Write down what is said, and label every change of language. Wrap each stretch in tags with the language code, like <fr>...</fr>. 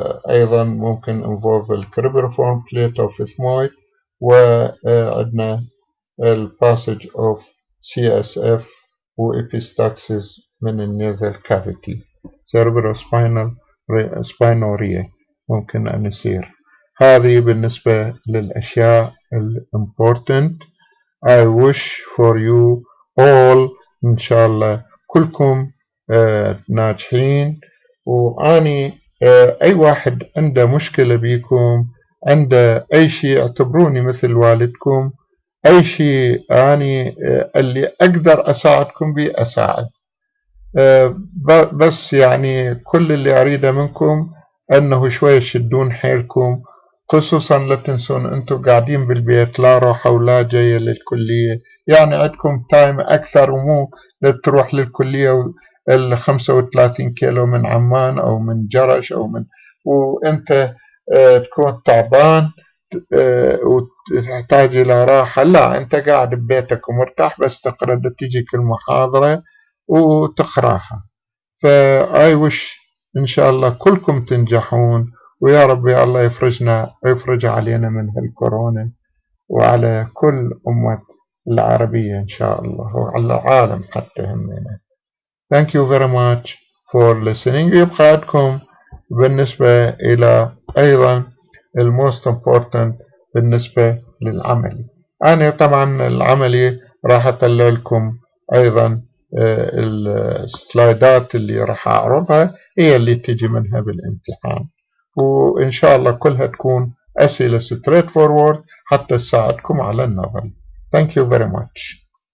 <ar>أيضا ممكن involve الكريبريفورم plate of ethmoid، وعندنا الباسج of CSF وإبيستاكسيس من النيزل كافيتي. cerebrospinal ممكن أن يصير. هذه بالنسبة للأشياء important.</ar> <en>I wish for you all</en> <ar>إن شاء الله كلكم ناجحين. وأني أي واحد عنده مشكلة بيكم، عنده أي شيء، اعتبروني مثل والدكم. أي شيء أني اللي أقدر أساعدكم به أساعد. بس يعني كل اللي أريده منكم أنه شوية شدون حيلكم، خصوصا لا تنسون أنتم قاعدين بالبيت، لا روحة ولا جاية للكلية، يعني عندكم تايم أكثر، ومو تروح للكلية 35 كيلو من عمان أو من جرش أو من، وأنت تكون تعبان وتحتاج إلى راحة. لا، أنت قاعد ببيتك ومرتاح، بس تقرأ تجيك المحاضرة وتقراها. فأي وش إن شاء الله كلكم تنجحون، ويا رب يا الله يفرج علينا من هالكورونا وعلى كل أمة العربية إن شاء الله، وعلى العالم حتى همنا.</ar> <en>Thank you very much for listening.</en> <ar>يبقى عندكم بالنسبة إلى أيضا</ar> <en>most important</en> <ar>بالنسبة للعملي. أنا طبعا العملي راح أطلع لكم أيضا السلايدات اللي راح أعرضها هي اللي تجي منها بالامتحان، وإن شاء الله كلها تكون أسئلة straight forward حتى تساعدكم على النظر.</ar> <en>Thank you very much.</en>